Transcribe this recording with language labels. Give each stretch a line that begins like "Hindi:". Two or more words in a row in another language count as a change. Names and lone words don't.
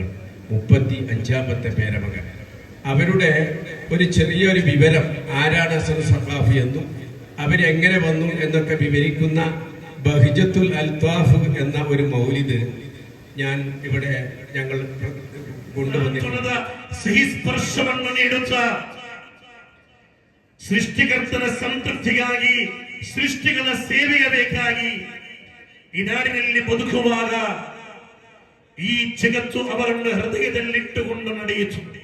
Malayalam: 35ാമത്തെ പേരമകൻ. അവരുടെ ഒരു ചെറിയൊരു വിവരം, ആരാണ് ഹസൻ സഖാഫി എന്നും അവരെങ്ങനെ വന്നു എന്നൊക്കെ വിവരിക്കുന്ന ബഹിജത്തുൽ അൽത്താഫ് എന്ന ഒരു മൗലിദ് ഞാൻ ഇവിടെ ഞങ്ങൾ കൊണ്ടുവന്നിട്ടുണ്ട്.
Kannada: ಸೃಷ್ಟಿಕರ್ತನ ಸಂತೃಪ್ತಿಗಾಗಿ, ಸೃಷ್ಟಿಗಳ ಸೇವೆಗೆ ಬೇಕಾಗಿ ಈ ನಾಡಿನಲ್ಲಿ ಬದುಕುವಾಗ ಈ ಜಗತ್ತು ಅವರನ್ನು ಹೃದಯದಲ್ಲಿಟ್ಟುಕೊಂಡು ನಡೆಯಿತು.